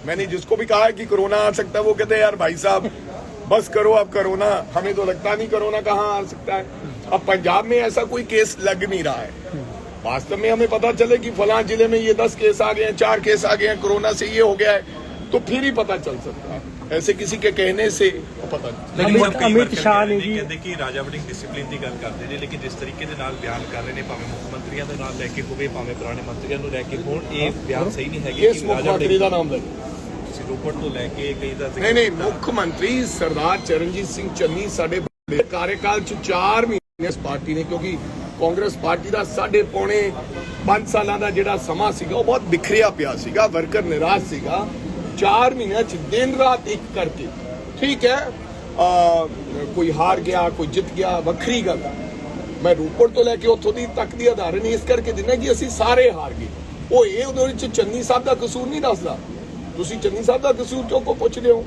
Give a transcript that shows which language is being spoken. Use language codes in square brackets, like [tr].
[hi] मैंने जिसको भी कहा है कि कोरोना आ सकता है, वो कहते हैं यार भाई साहब बस करो अब कोरोना, हमें तो लगता नहीं कोरोना कहाँ आ सकता है। अब पंजाब में ऐसा कोई केस लग नहीं रहा है। वास्तव में हमें पता चले कि फलां जिले में ये 10 केस आ गए हैं, 4 केस आ गए हैं, कोरोना से ये हो गया है, तो फिर ही पता चल सकता है। ऐसे किसी के कहने से पता नहीं। अमित शाह ने जी कहते कि राजा वड़िंग डिसिप्लिन की गल करते हैं, लेकिन जिस तरीके [pa] ਦੇ ਨਾਲ ਬਿਆਨ ਕਰ ਰਹੇ ਨੇ, ਭਾਵੇਂ ਮੁੱਖ ਮੰਤਰੀਆਂ ਦੇ ਨਾਲ ਲੈ ਕੇ ਹੋਵੇ, ਭਾਵੇਂ ਪੁਰਾਣੇ ਮੰਤਰੀਆਂ ਨੂੰ ਲੈ ਕੇ ਹੋਣ, ਇਹ ਬਿਆਨ ਸਹੀ ਨਹੀਂ ਹੈਗੇ। ਇਸ ਮੁੱਖ ਮੰਤਰੀ ਦਾ ਨਾਮ ਲੈ ਰੋਪੜ ਤੋਂ ਲੈ ਕੇ ਕਈ ਦਾ ਨਹੀਂ ਮੁੱਖ ਮੰਤਰੀ ਸਰਦਾਰ ਚਰਨਜੀਤ ਸਿੰਘ ਚੰਨੀ ਸਾਡੇ ਕਾਰਜਕਾਲ ਚ 4 ਮਹੀਨੇ ਇਸ ਪਾਰਟੀ ਨੇ, ਕਿਉਂਕਿ ਕਾਂਗਰਸ ਪਾਰਟੀ ਦਾ 5.5 ਸਾਲਾਂ ਦਾ ਜਿਹੜਾ ਸਮਾਂ ਸੀਗਾ ਉਹ ਬਹੁਤ ਬਿਖਰਿਆ ਪਿਆ ਸੀਗਾ, ਵਰਕਰ ਨਿਰਾਸ਼ ਸੀਗਾ। 4 ਮਹੀਨਿਆਂ ਚ ਦਿਨ ਰਾਤ ਇੱਕ ਕਰਕੇ, [hi] ठीक है, कोई हार गया कोई जित गया, [pa] ਵੱਖਰੀ ਗੱਲ। मैं ਰੋਪੜ ਤੋਂ ਲੈ ਕੇ ਉੱਥੋਂ ਦੀ ਤੱਕ ਦੀ ਉਦਾਹਰਨ ਇਸ ਕਰਕੇ ਦਿੰਦਾ ਕਿ ਅਸੀਂ ਸਾਰੇ ਹਾਰ ਗਏ। ਉਹ ਇਹ ਉਹਦੇ ਵਿੱਚ ਚੰਨੀ ਸਾਹਿਬ ਦਾ ਕਸੂਰ ਨਹੀਂ ਦੱਸਦਾ। ਤੁਸੀਂ ਚੰਨੀ ਸਾਹਿਬ ਦਾ ਕਸੂਰ ਕਿਉਂ ਪੁੱਛਦੇ ਹੋ?